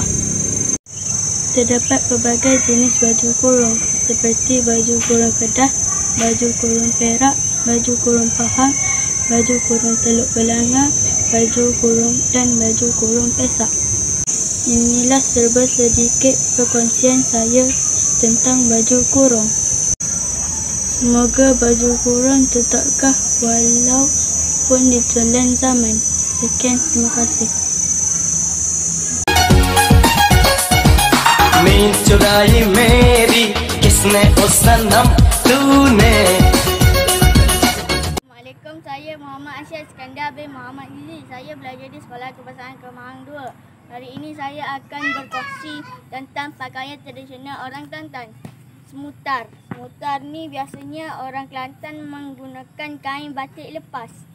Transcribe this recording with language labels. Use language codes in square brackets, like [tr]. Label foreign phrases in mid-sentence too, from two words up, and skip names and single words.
[ms] Terdapat pelbagai jenis baju kurung seperti baju kurung kedah, baju kurung perak, baju kurung pahang, baju kurung teluk belanga, baju kurung dan baju kurung pesak. Inilah serba sedikit perkongsian saya tentang baju kurung. Semoga baju kurung tetap kekal walaupun ditelan zaman. Sekian, terima kasih. [hi] नींद चुराई मेरी किसने ओ सनम तूने. [ms] Assalamualaikum, saya Muhammad Asyad Iskandar bin Muhammad Izi. Saya belajar di Sekolah Kebangsaan Kemahang 2. Hari ini saya akan berkongsi tentang pakaian tradisional orang Kelantan. Semutar. Semutar ni biasanya orang Kelantan menggunakan kain batik lepas.